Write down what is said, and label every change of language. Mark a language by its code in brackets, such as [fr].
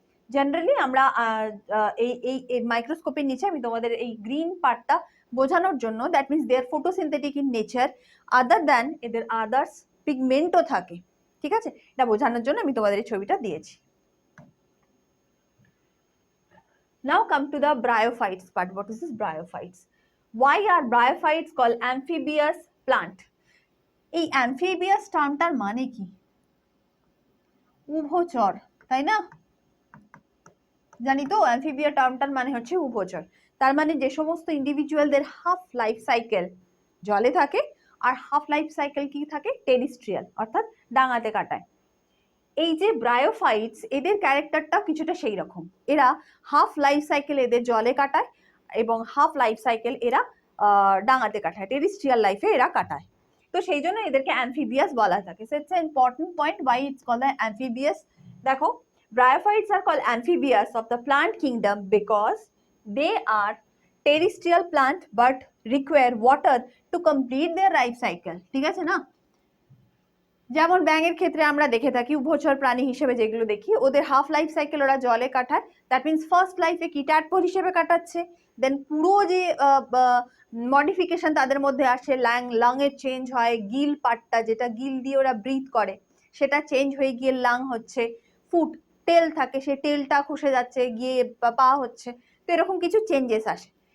[bn] Generally আমরা এই মাইক্রোস্কোপের নিচে আমি তোমাদের এই গ্রিন পার্টটা বোঝানোর জন্য, [en] that means they are photosynthetic in nature [bn] other than এদের আদার্স পিগমেন্টও থাকে, ঠিক আছে, এটা বোঝানোর জন্য আমি তোমাদের এই ছবিটা দিয়েছি। [en] Now come to the bryophytes part. What is this bryophytes? Why are bryophytes called amphibious plant? [bn] এই amphibious টার্মটার মানে কি? উভচর, তাই না? জানি তো, অ্যামফিবিয়া টার্মটার মানে হচ্ছে উভচর। তার মানে যে সমস্ত ইন্ডিভিজুয়ালদের হাফ লাইফ সাইকেল জলে থাকে আর হাফ লাইফ সাইকেল কি থাকে, টেরিস্ট্রিয়াল, অর্থাৎ ডাঙাতে কাটায়। এই যে ব্রায়োফাইটস, এদের ক্যারেক্টারটা কিছুটা সেই রকম, এরা হাফ লাইফ সাইকেল এদের জলে কাটায় এবং হাফ লাইফ সাইকেল এরা ডাঙাতে কাটায়, টেরিস্ট্রিয়াল লাইফে এরা কাটায়। তো সেই জন্য এদেরকে অ্যামফিবিয়াস বলা থাকে। [en] So it's a important point, why it's called amphibious. [bn] দেখো, [en] bryophytes are called amphibious of the plant kingdom because they are terrestrial plant but require water to complete their life cycle, [bn] ঠিক আছে না? যেমন ব্যাঙের ক্ষেত্রে আমরা দেখে থাকি, উভচর প্রাণী হিসেবে যেগুলো দেখি, ওদের হাফ লাইফ সাইকেল ওরা জলে কাটায়, দ্যাট মিনস ফার্স্ট লাইফে কি ট্যাডপোল হিসেবে কাটাচ্ছে, দেন পুরো যে মডিফিকেশন তাদের মধ্যে আসে, লাং এর চেঞ্জ হয়, গিল পার্টটা যেটা গিল দিয়ে ওরা ব্রিথ করে সেটা চেঞ্জ হয়ে গিয়ে লাং হচ্ছে, ফুট টেল থাকে, সেই টেলটা খসে যাচ্ছে গিয়ে পা হচ্ছে, তো এরকম কিছু চেঞ্জেস আসে।